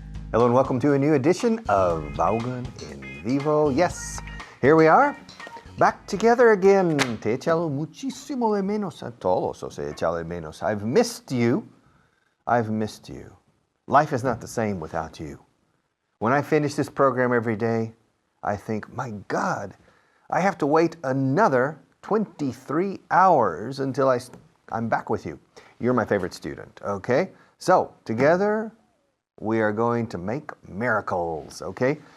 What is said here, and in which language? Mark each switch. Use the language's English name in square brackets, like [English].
[English] Hello and welcome to a new edition of Vaughan in Vivo. Yes, here we are, back together again. [Spanish] Te he echado muchísimo de menos a todos os he echado de menos. [English] I've missed you. I've missed you. Life is not the same without you. When I finish this program every day, I think, my God, I have to wait another 23 hours until I'm back with you. You're my favorite student, okay? So, together, we are going to make miracles, okay?